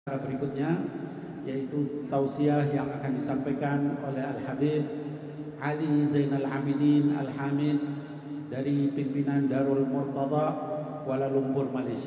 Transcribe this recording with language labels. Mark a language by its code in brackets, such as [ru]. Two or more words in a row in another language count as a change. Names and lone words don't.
[id] Berikutnya yaitu tausiah yang akan disampaikan oleh Al-Habib Ali Zainal Abidin Al-Hamid dari pimpinan Darul Murtada Kuala Lumpur, Malaysia.